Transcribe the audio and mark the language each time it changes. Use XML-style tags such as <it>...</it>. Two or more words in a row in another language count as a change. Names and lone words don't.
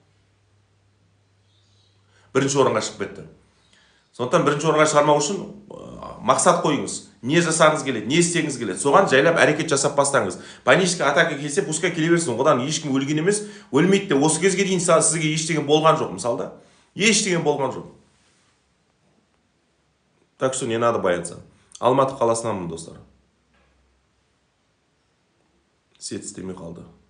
<kk>Бірінші орынға шығып кетті. Сондықтан бірінші орынға шығармау үшін мақсат қойыңыз. Не жасағыңыз келеді, не істегіңіз келеді. Соған жайлап әрекет жасап бастаңыз.</kk> <ru>Паническое атака</ru> <kk>келсе, пускай келе берсін. Одан ешкім өлген емес, өлмейді де. Осы кезге дейін сізге ештеңе болған жоқ, мысалда. Ештеңе болған жоқ.</kk> <ru>Так что не надо бояться.</ru> <kk>Алматы қаласынанмын, достар. Сет істемей қалды.</kk>